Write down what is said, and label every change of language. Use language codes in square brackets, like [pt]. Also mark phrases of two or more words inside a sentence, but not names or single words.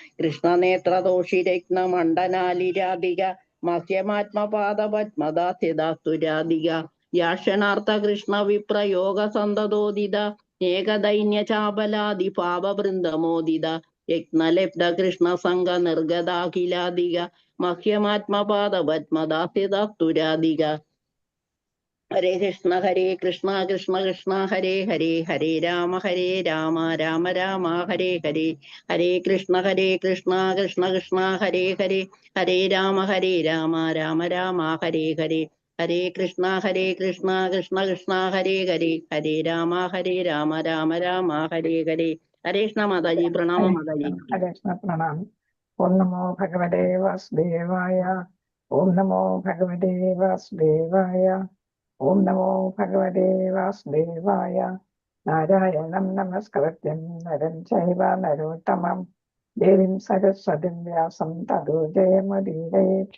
[sa] കൃഷ്ണനേത്രദോഷിരത്നമണ്ഡനാലിരാധിക മഹ്യമാത്മപാദപത്മദാസ്യദാസ്തുരാധിക യാക്ഷണാർത്ഥ കൃഷ്ണ വിപ്രയോഗ സന്തതോദിത ഏകദൈന്യചാപലാദി ഭാവവൃന്ദമോദിത യജ്ഞലബ്ധ കൃഷ്ണ സംഘ നിർഗതാഖിലാധിക മഹ്യമാത്മപാദപത്മദാസ്യദാസ്തുരാധിക. ഹരേ കൃഷ്ണ കൃഷ്ണ കൃഷ്ണ ഹരേ ഹരേ ഹരേ രാമ രാമ രാമ ഹരേ ഹരേ ഹരേ കൃഷ്ണ കൃഷ്ണ കൃഷ്ണ ഹരേ ഹരേ ഹരേ രാമ രാമ രാമ ഹരേ ഹരേ ഹരേ കൃഷ്ണ കൃഷ്ണ കൃഷ്ണ ഹരേ ഹരേ ഹരേ രാമ രാമ രാമ ഹരേ ഹരേ. [ml] ഹരേ കൃഷ്ണ മാതാജി. പ്രണാമം മാതാജി. ഹരേ കൃഷ്ണ പ്രണാമം. [sa] ഓം നമോ ഭഗവതേ വാസുദേവായ. ഓം നമോ ഭഗവതേ വാസുദേവായ. ഓം നമോ ഭഗവതേ വാസുദേവായ. നാരായണം നമസ്കൃത്യം നരം ചൈവ നരോത്തമം ദേവീം സരസ്വതിം വ്യാസം തതോ ജയമുദീരയേത്.